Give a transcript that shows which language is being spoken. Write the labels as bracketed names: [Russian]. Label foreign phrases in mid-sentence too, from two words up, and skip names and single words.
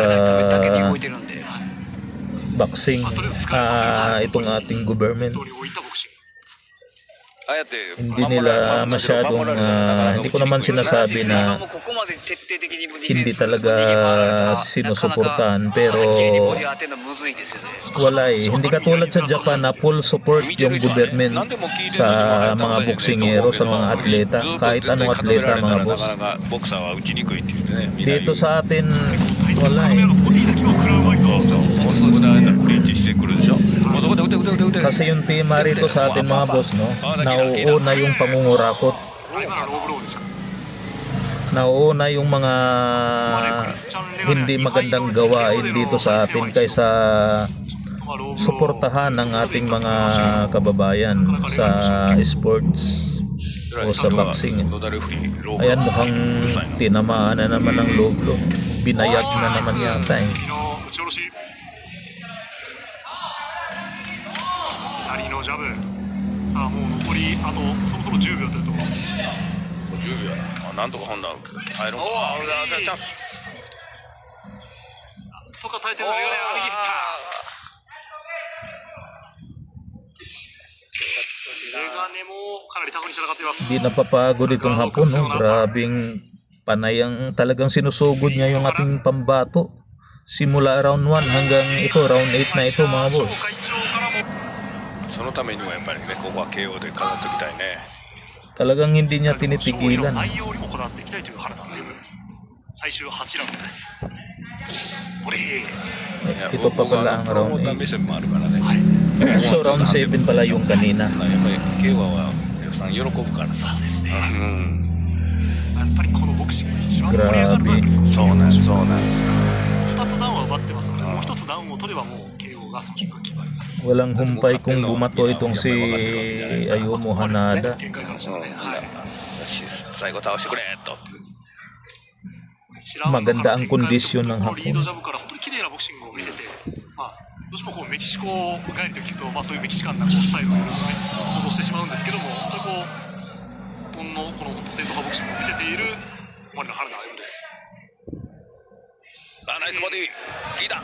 [Japanese] だけに動いてるんで。 [Filipino] boxing, itong ating government. [Japanese] 本当に置いたボクシング。ああやって [Filipino] Hindi nila masyadong, hindi ko naman sinasabi [Japanese] まあ [Filipino] na [Japanese] もうここまで徹底的にディフェンス [Filipino] hindi talaga sinusuportahan, pero [Japanese] はっきりボディ当てるのむずいですよね。 [Filipino] wala eh. Hindi katulad sa Japan na [English] full support [Filipino] yung government sa mga boksingero, sa mga atleta, kahit anong atleta mga boss. [Japanese] なかなかボクサーは打ちにくいって言ってね。 [Filipino] Dito sa atin, wala [Japanese] 彼 [Filipino] eh. [Japanese] のボディだけは食らうまいぞ。そうそう。無駄なクリンチしてくるでしょ。もうそこで打て打て打て打て。 [Filipino] Kasi yung tema rito sa atin mga boss, no, nauuna yung pangungurakot, [Japanese] 今のローブローでした。 [Filipino] nauuna yung mga hindi magandang gawain dito sa atin kaysa [Japanese] まあローブロー [Filipino] suportahan ang ating mga kababayan sa sports o sa boxing. [Japanese] 野田レフリーローブ [Filipino] Ayan, mukhang tinamaan na naman ng loblo. Binayag na naman yata eh. [Japanese] 右の打ち下ろし。左のジャブ。さあもう残りあとそろそろ10秒というところ。 10秒やな。あ、なんとか本田入ろう。あ、俺だ、チャンス。とか耐えてるのがね、あり切った。メガネもかなりタフに戦っています。 [Filipino] Di napapagod itong hapon, no? Grabing panay ang talagang sinusugod niya yung ating pambato. Simula round 1 hanggang ito, round 8 na ito mga boss. [Japanese] 会長からもそのためにもやっぱりね、ここは KO で飾っておきたいね。 [Filipino] Talagang hindi niya [Japanese] 勝利の [Filipino] tinitigilan. [Japanese] 内容にもこだわっていきたいという原田のゲーム。最終8ラウンドです。ボディ。いや [Filipino] Ito pa pala ang [Japanese] プロモ [Filipino] round [Japanese] ーター目線もあるからね。はい。 [Filipino] 8. So round 7 pala yung kanina. [Japanese] やっぱり KO はお客さん喜ぶからさ。そうですね。うん。やっぱりこのボクシング一番盛り上がるのはやっぱりそうなんです、そうなんです。 2つダウンは奪ってますので、もう1つダウンを取ればもう KO がその瞬間決まります。 [Filipino] Walang humpay kung bumato itong si Ayumu Hanada. [Japanese] 展開からしたらね。はい。よし、最後倒してくれと。 [Filipino] Maganda ang kondisyon ng [Japanese] このリード [Filipino] Hapon. [Japanese] ジャブから本当に綺麗なボクシングを見せて、まあ、どうしてもこうメキシコ帰りと聞くと、まあ、そういうメキシカンなこうスタイルをいろいろね想像してしまうんですけども、本当にこう日本のこの正統派ボクシングを見せている森の原田歩夢です。あ、ナイスボディ。効いた。